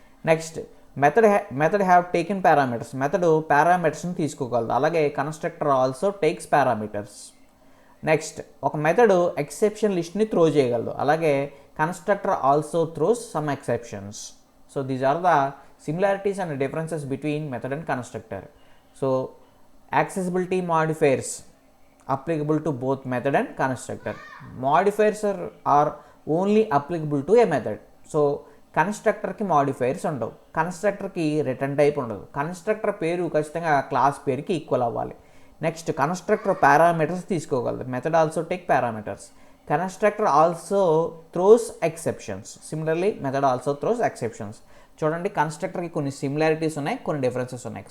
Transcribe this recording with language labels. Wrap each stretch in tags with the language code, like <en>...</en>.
<en>Next method have taken parameters.</en> <te>Method పారామీటర్స్ని తీసుకోగలదు. అలాగే</te> <en>Constructor also takes parameters.</en> <te>Next ఒక method exception లిస్ట్ని throw చేయగలదు.</te> <en>అలాగే constructor also throws some exceptions. So these are the similarities and differences between method and constructor. So accessibility modifiers applicable to both method and constructor. Modifiers are only applicable to a method.</en> <te>So కన్స్ట్రక్టర్కి modifiers ఉండవు. కన్స్ట్రక్టర్కి return type ఉండదు. Constructor పేరు ఖచ్చితంగా class పేరుకి equal అవ్వాలి. Next constructor parameters తీసుకోగలదు.</te> <en>Method also take parameters. Constructor also throws exceptions. Similarly method also throws exceptions.</en> <te>చూడండి కన్స్ట్రక్టర్కి కొన్ని similarities ఉన్నాయి, కొన్ని డిఫరెన్సెస్ ఉన్నాయి.</te>